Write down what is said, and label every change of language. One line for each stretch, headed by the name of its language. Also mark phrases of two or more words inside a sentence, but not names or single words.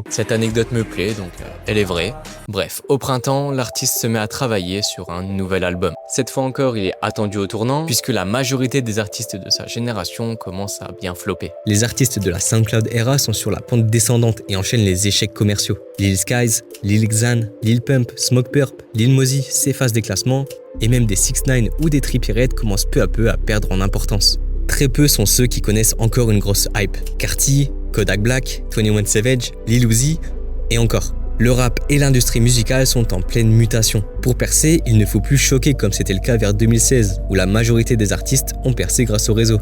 French: Cette anecdote me plaît, donc elle est vraie. Bref, au printemps, l'artiste se met à travailler sur un nouvel album. Cette fois encore, il est attendu au tournant, puisque la majorité des artistes de sa génération commencent à bien flopper. Les artistes de la SoundCloud era sont sur la pente descendante et enchaînent les échecs commerciaux. Lil Skies, Lil Xan, Lil Pump, Smokepurpp, Lil Mosey s'effacent des classements et même des 6ix9ine ou des Trippie Redd commencent peu à peu à perdre en importance. Très peu sont ceux qui connaissent encore une grosse hype. Carti, Kodak Black, 21 Savage, Lil Uzi et encore. Le rap et l'industrie musicale sont en pleine mutation. Pour percer, il ne faut plus choquer comme c'était le cas vers 2016, où la majorité des artistes ont percé grâce au réseau.